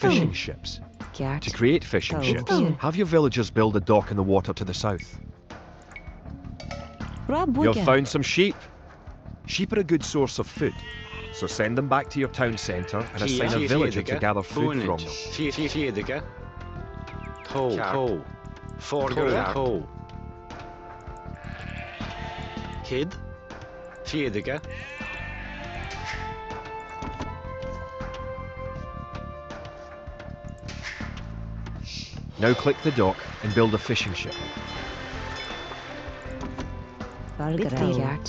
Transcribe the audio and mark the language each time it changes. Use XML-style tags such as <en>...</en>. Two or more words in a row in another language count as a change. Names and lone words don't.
<en>fishing food. ships. Cat. To create fishing Oh, ships, dear. have your villagers build a dock in the water to the south. Rob You've Booger. found some sheep. Sheep are a good source of food, so send them back to your town centre and assign a villager to gather food from them. Fedika. Toe. Forgara. Toe. Kid. Fedika. Now click the dock and build a fishing ship. Vargara. Cat.</en>